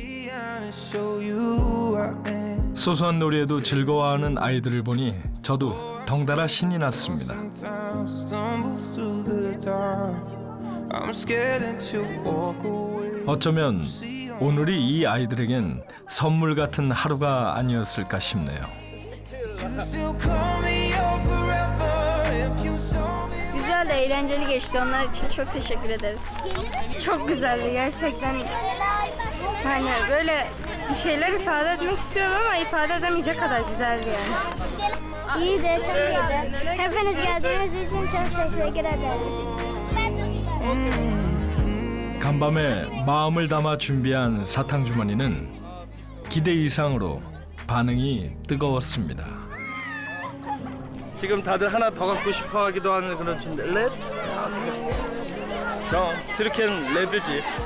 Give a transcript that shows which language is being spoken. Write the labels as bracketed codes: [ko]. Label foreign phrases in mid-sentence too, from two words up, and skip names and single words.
[ko] 소소한 놀이에도 즐거워하는 아이들을 보니 저도 덩달아 신이 났습니다. 어쩌면 오늘이 이 아이들에겐 선물 같은 하루가 아니었을까 싶네요. [tr] Güzel de eğlenceli geçti. Onlar için çok teşekkür ederiz. Çok güzeldi gerçekten. Hani böyle bir şeyler ifade etmek istiyorum ama ifade edemeyecek kadar güzeldi yani. İyi de çok iyiydi. Hepiniz geldiğiniz için çok teşekkür ederim. [ko] 간밤에 마음을 담아 준비한 사탕 주머니는 기대 이상으로 반응이 뜨거웠습니다. 지금 다들 하나 더 갖고 싶어 하기도 하는 그런 준비. 렛? 그럼 트리켄 레드지.